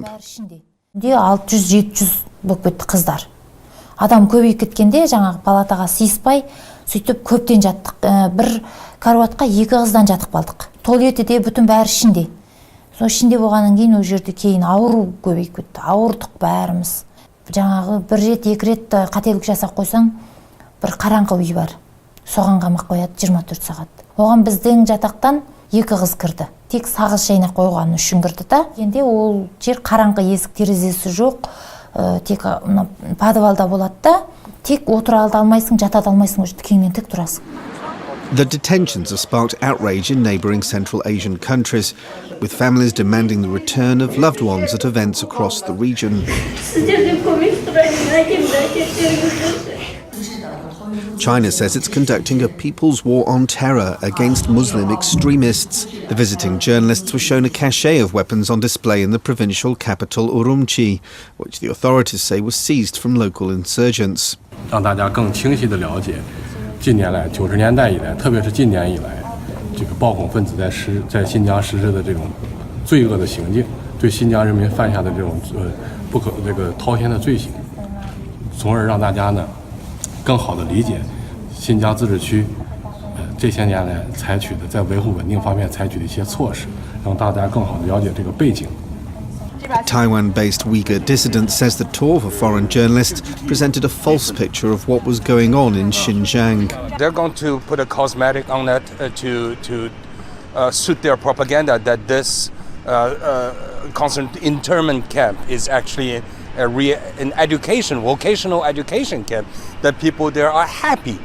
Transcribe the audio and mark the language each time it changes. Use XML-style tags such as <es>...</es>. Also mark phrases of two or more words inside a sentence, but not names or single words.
<kk>600-700 болып кетті қыздар. Адам көбейіп кеткенде жаңағы палатаға сыйыспай, сөйтіп көптен жаттық. Бір каруатқа 2 қыздан жатып қалдық. Туалеті де бүтін бәрі ішінде. Сол ішінде болғаннан кейін ол жерде кейін ауру көбейіп кетті. Ауырдық бәріміз. Жаңағы 1 рет 2 рет қателік жасап қойсаң, бір қараңғы үй бар. Соған қамақ қояды 24 сағат. Оған біздің жатақтан 2 қыз кірді. Тек сағыз шайнақ қойғаны үшін кірді да. Енді ол жер қараңғы, есік терезесі жоқ. Тек подвалда болады да. Тек отыра алмайсың, жата алмайсың, тікеңнен тік тұрасың.</kk> <en>The detentions have sparked outrage in neighbouring Central Asian countries, with families demanding the return of loved ones at events across the region. China says it's conducting a people's war on terror against Muslim extremists. The visiting journalists were shown a cache of weapons on display in the provincial capital Urumqi, which the authorities say was seized from local insurgents.</en> <zh>让大家更清晰地了解近年来90年代以来，特别是近年以来，这个暴恐分子在新疆实施的这种罪恶的行径，对新疆人民犯下的这种不可滔天的罪行，从而让大家呢更好的理解新疆自治区这些年来采取的在维护稳定方面采取的一些措施，让大家更好的了解这个背景。</zh> <en>Taiwan-based Uyghur dissident says the tour for foreign journalists presented a false picture of what was going on in Xinjiang. They're going to put a cosmetic on that to suit their propaganda that this internment camp is actually an education, vocational education camp, that people there are happy.</en>